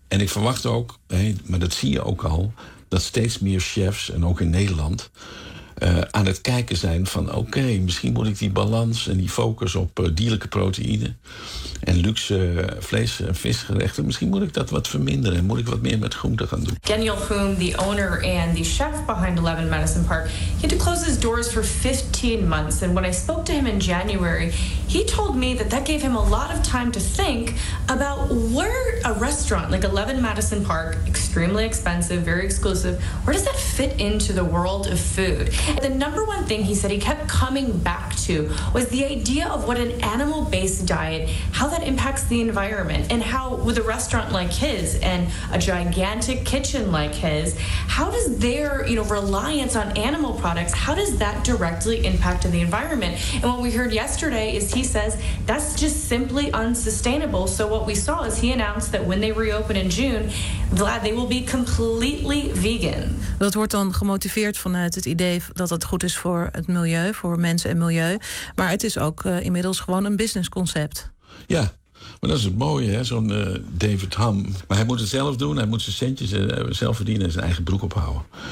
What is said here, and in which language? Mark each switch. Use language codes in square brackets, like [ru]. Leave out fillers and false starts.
[nl] En ik verwacht ook, maar dat zie je ook al, dat steeds meer chefs, en ook in Nederland, aan het kijken zijn van oké, misschien moet ik die balans en die focus op dierlijke proteïne en luxe vlees- en visgerechten, misschien moet ik dat wat verminderen en moet ik wat meer met groenten gaan doen. [en] Daniel Hoon, the owner and the chef behind 11 Madison Park, he had to close his doors for 15 months. And when I spoke to him in January, he told me that that gave him a lot of time to think about where a restaurant like 11 Madison Park, extremely expensive, very exclusive, where does that fit into the world of food? The number one thing he said he kept coming back to was the idea of what an animal-based diet, how that impacts the environment, and how with a restaurant like his and a gigantic kitchen like his, how does their, you know, reliance on animal products, how does that directly impact the environment? And what we heard yesterday is he says that's just simply unsustainable. So what we saw is he announced that when they reopen in June, Vlad, they will be completely vegan. [nl] Dat wordt dan gemotiveerd vanuit het idee dat het goed is voor het milieu, voor mensen en milieu. Maar het is ook inmiddels gewoon een businessconcept. Ja, maar dat is het mooie, hè? Zo'n David Hamm. Maar hij moet het zelf doen, hij moet zijn centjes zelf verdienen en zijn eigen broek ophouden.